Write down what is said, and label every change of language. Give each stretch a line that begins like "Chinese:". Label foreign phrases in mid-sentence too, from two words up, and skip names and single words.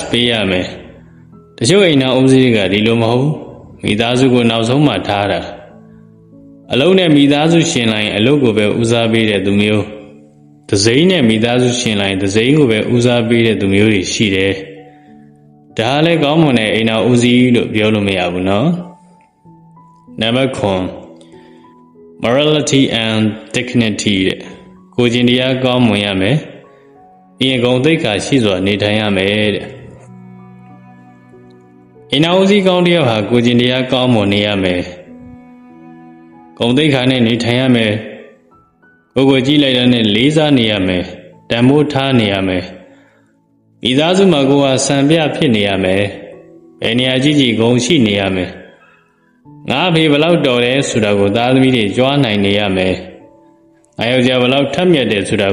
Burmese: ပေးရမယ်တချို့အိမ်တော်ဦးစီးကဒီလိုမဟုတ်မိသားစုကိုနောက်ဆုံးမှထားတာအလုပ်နဲ့ မိသားစုရှင်လာရင်အလုပ်ကိုပဲဦးစားပေးတဲ့သူမျိုးတစိမ့်နဲ့မိသားစုရှင်လိုက်တစိမ့်ကိုပဲဦးစားပေးတဲ့သူမျိုးတွေရှိတယ်။ဒါလည်းကောင်းမွန်တဲ့အိမ်တော်ဦးစီးလို့ပြောလို့မရဘူးနော်။နံပါတ် 9
English: morality and dignity
Burmese: တဲ့ကိုယ်ကျင့်တရားကောင်းမွန်ရမယ်။အရင်ကုန်သိက္ခာရှိစွာနေထိုင်ရမယ်တဲ့ ။အိမ်တော်ဦးစီးကောင်းတယောက်ဟာကိုယ်ကျင့်တရားကောင်းမွန်နေရမယ်။ကုန်သိက္ခာနဲ့နေထိုင်ရမယ်။ကိုယ်ကြည့်လိုက်တဲ့နဲ့လေးစားနေရမယ်တန်ဖိုးထားနေရမယ်မိသားစုမှာကိုယ်ဟာစံပြဖြစ်နေရမယ်ဘယ်နေရာကြည့်ကြည့်ဂုဏ်ရှိနေရမယ်ငါဖေဘလောက်တော်တယ်ဆိုတာကိုသားသမီးတွေကြွားနိုင်နေရမယ်ငါယောက်ျားဘလောက်ထက်မြက်တယ်ဆိုတာ